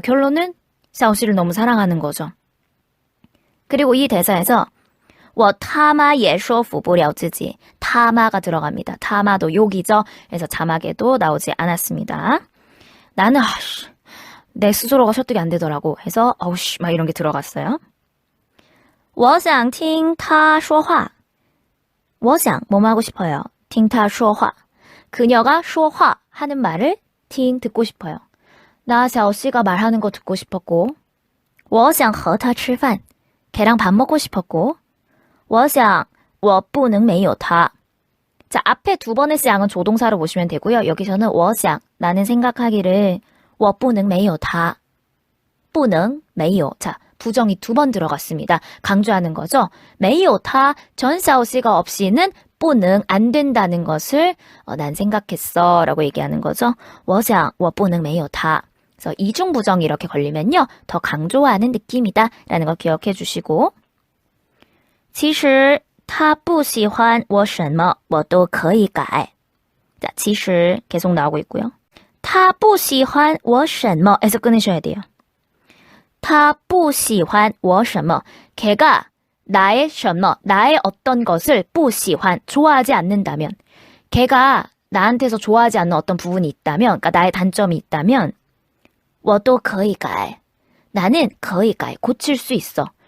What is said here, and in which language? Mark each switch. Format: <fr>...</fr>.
<ko>결론은 샤오시를 너무 사랑하는 거죠. 그리고 이 대사에서</ko> <zh>我他妈也说服不了自己</zh> <ko>타마가 들어갑니다. 타마도 욕이죠. 그래서 자막에도 나오지 않았습니다. 나는 내 스스로가 설득이 안 되더라고 해서 어우씨 막 이런 게 들어갔어요.</ko> <zh>我想听他说话我想</zh> <ko>뭐뭐 하고 싶어요.</ko> <zh>听他说话</zh> <ko>그녀가</ko> <zh>说话</zh> <ko>하는 말을</ko> <zh>听</zh> <ko>듣고 싶어요. 나 샤오시가 말하는 거 듣고 싶었고</ko> <zh>我想和他吃饭</zh> <ko>걔랑 밥 먹고 싶었고</ko> <zh>我想我不能没有他</zh> <ko>자, 앞에 두 번의 쌍은 조동사로 보시면 되고요. 여기서는</ko> <zh>我想</zh> <ko>나는 생각하기를</ko> <zh>我不能没有他不能没有</zh> <ko>자, 부정이 두 번 들어갔습니다. 강조하는 거죠.</ko> <zh>没有他</zh> <ko>전 샤오시가 없이는</ko> <zh>不能</zh> <ko>안 된다는 것을 난 생각했어 라고 얘기하는 거죠.</ko> <zh>我想我不能没有他</zh> <ko>그래서 이중 부정이 이렇게 걸리면요. 더 강조하는 느낌이다 라는 거 기억해 주시고</ko> <zh>其实他不喜欢我什么我都可以改</zh> <ko>자,</ko> <zh>其实</zh> <ko>계속 나오고 있고요.</ko> <zh>他不喜欢我什么</zh> <ko>에서 끊으셔야 돼요.</ko> <zh>他不喜欢我什么</zh> <ko>걔가 나의</ko> <zh>什么</zh> <ko>나의 어떤 것을</ko> <zh>不喜欢</zh> <ko>좋아하지 않는다면 걔가 나한테서 좋아하지 않는 어떤 부분이 있다면 그러니까 나의 단점이 있다면</ko> <zh>我都可以改</zh> <ko>나는</ko> <zh>可以改</zh> <ko>고칠 수 있어.</ko>